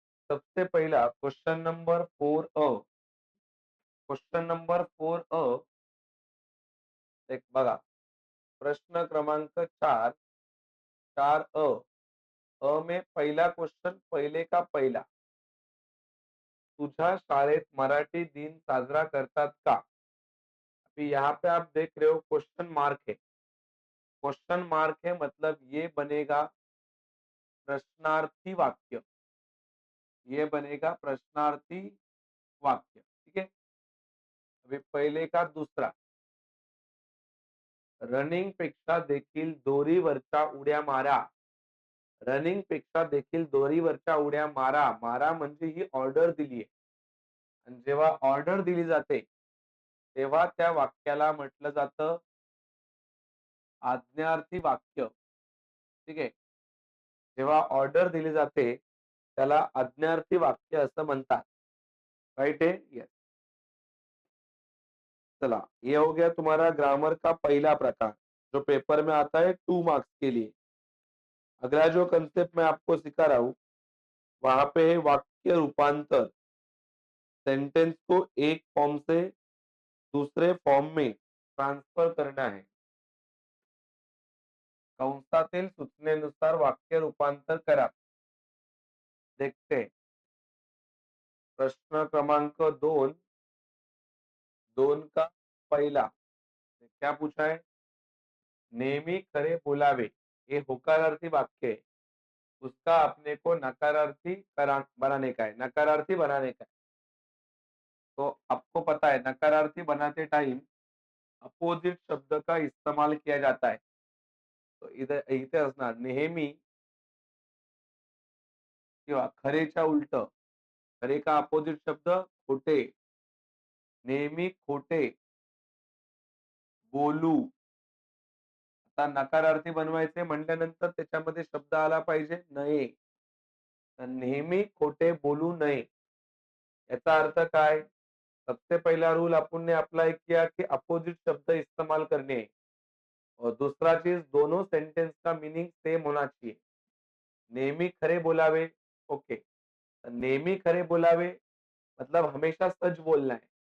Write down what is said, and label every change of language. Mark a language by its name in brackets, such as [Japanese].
[Hindi] सबसे पहला question number 4 अ। Question number 4 अ, [Marathi] एक बघा. प्रश्न क्रमांक 4, 4 अ. [Hindi] अ में पहला क्वेश्चन, पहले का पहला. [Marathi] तुझ्या शाळेत मराठी दिन साजरा करतात का? [Hindi] अभी यहाँ पे आप देख रहे हो क्वेश्चन मार्क है. क्वेश्चन मार्क है मतलब ये बनेगा प्रश्नार्थी वाक्य. ये बनेगा प्रश्नार्थी वाक्य. ठीक है? अभी पहले का दूसरा. [Marathi] रनिंग पेक्षा देखील दोरीवरच्या उड्या मारा. रनिंग पेक्षा देखील दोरीवरच्या उड्या मारा. मारा म्हणजे ही ऑर्डर दिली आहे. आणि जेव्हा ऑर्डर दिली जाते, तेव्हा त्या वाक्याला म्हटलं जातं आज्ञार्थी वाक्य. ठीक आहे? जेव्हा ऑर्डर दिली जाते, त्याला आज्ञार्थी वाक्य असं म्हणतात. [Hindi] राइट है? यस. चला, ये हो गया तुम्हारा ग्रामर का पहला प्रकार, जो पेपर में आता है 2 मार्क्स के लिए. अगला जो कंसेप्ट मैं आपको सिखा रहा हूँ, वहां पे है वाक्य रूपांतर. सेंटेंस को एक फॉर्म से दूसरे फॉर्म में ट्रांसफर करना है. [Marathi] कंसातील सूचनेनुसार वाक्य रूपांतर करा. [Hindi] देखते हैं. प्रश्न क्रमांक 2, 2 का पहला. क्या पूछा है? [Marathi] नेहमी खरे बोलावे. [Hindi] ये होकारार्थी वाक्य है. उसका अपने को नकारार्थी बनाने का है. नकारार्थी बनाने का है. तो आपको पता है नकारार्थी बनाते टाइम अपोजिट शब्द का इस्तेमाल किया जाता है. तो इधर [Marathi] इथे असणार नेहमी किंवा खरेच्या उलट. [Hindi] खरे का अपोजिट शब्द खोटे. [Marathi] नेहमी खोटे बोलू. आता नकारार्थी बनवायचे म्हटल्यानंतर त्याच्यामध्ये शब्द आला पाहिजे नये. तर नेहमी खोटे बोलू नये. याचा अर्थ काय? [Hindi] सबसे पहला रूल अपन ने अप्लाई किया कि अपोजिट शब्द इस्तेमाल करने हैं. और दूसरा चीज, दोनों सेंटेंस का मीनिंग सेम होना चाहिए. [Marathi] नेहमी खरे बोलावे. ओके. नेहमी खरे बोलावे [Hindi] मतलब हमेशा सच बोलना है.